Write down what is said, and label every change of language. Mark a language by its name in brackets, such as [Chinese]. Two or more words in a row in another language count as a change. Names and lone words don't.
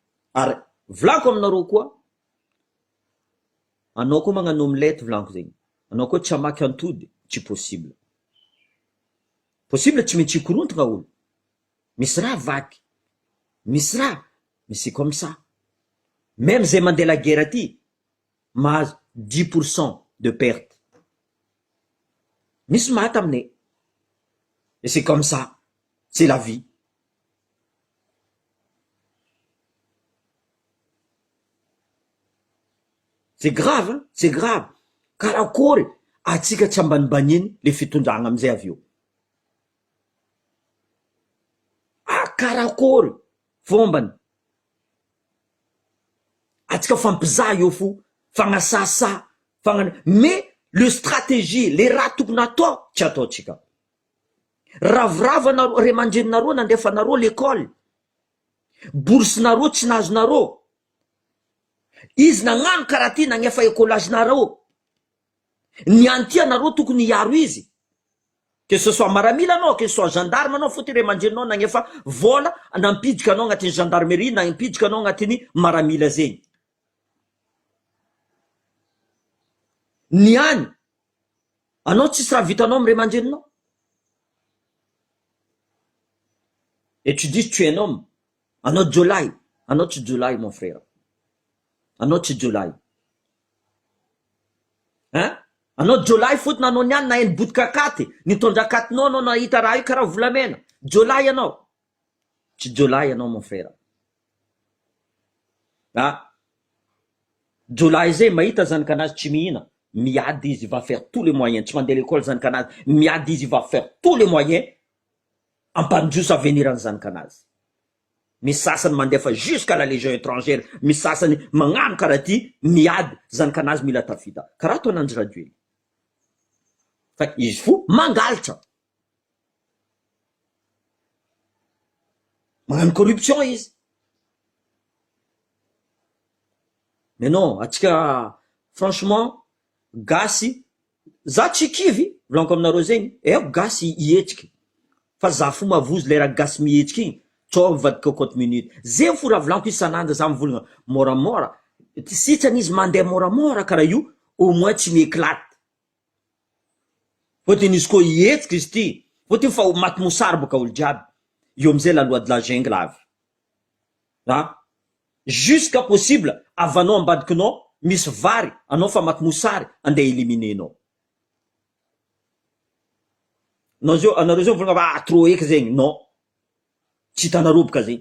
[Malagasy] ary volako aminareo koa, anao koa magnano omelette volako zegny, anao koa tsy hamaky antody, tsy possible. Possible tsy maintsy hikorontagna olo, misy raha vaky, misy raha, [French] mais c'est comme ça. [Malagasy] Même zay mandeha [French] la guerre [Malagasy] aty mahazo 10% [French] de perte, [Malagasy] misy maty aminay, [French] et c'est comme ça, c'est la vie. C'est grave, hein? C'est grave. [Malagasy] Karakory atsika tsy ambanibaniny le fitondragna amizay avy eo. Karakory fombany atsika fampizaha eo fo, fagnasasa, [French] mais le stratégie, [Malagasy] le raha tokony atao tsy ataotsika. Ravorava ray aman-dreninareo nandefanareo l'école, boursenareo tsy nazonareo, izy nagnano karaha ty nagnefa écolagenareo, niany ty anareo tokony hiaro izy, [French] que ce soit [Malagasy] maramila anao, [French] que ce soit [Malagasy] gendarme anao, fôtony ray aman-dreninao nagnefa vola nampidika anao agnatin'ny gendarmerie, nampidika anao agnatin'ny maramila zegny. Niany anao tsisy raha vitanao amy ray aman-dreninao. [French] Et tu dis tu es un homme, [Malagasy] anao jolay, anao tsy jolay [French] mon frère, [Malagasy] anao tsy jolay, hein? Anao jolay fotony anao niany na eny botikakaty, nitondra katinao anao nahita raha io karaha volamena, jolay anao, tsy jolay anao [French] mon frère. [Malagasy] Jolay zay mahita zanakanazy tsy mihina, miady izy, [French] va faire tous les moyens, [Malagasy] tsy mandeha l'école zanakanazy, miady izy, [French] va faire tous les moyens [Malagasy] ampandroso avenir any zanakanazy. Misy sasany mandefa [French] jusqu'à la légion étrangère, [Malagasy] misy sasany magnano karaha ty, miady zanakanazy mila tafita, karaha ataon'Andry Rajoely. Fa izy fo mangalatra, magnano corruption izy. [French] Mais non, [Malagasy] atsika franchement gasy, za tsy kivy volanko aminareo zegny, gasy hihetsiky, fa za fo mavozo le raha gasy mihetsiky igny, tsao mivadika 40 minutes. Zegny fo raha volanko isan'andro za mivolagna moramora, sitrany izy mandeha moramora karaha io, [French] au moins [Malagasy] tsy mieklate. Fôtiny izy koa hihetsiky izy ty, fôtiny fa maty mosary boka olo jiaby, io amizay [French] la loi de la jungle [Malagasy] avy. [French] Jusqu'à possible [Malagasy] avanao ambadikinao misy vary, anao fa maty mosary, andeha éliminenao. Anareo zao volagna trop eky zegny, non, tsy hitanareo boka zegny.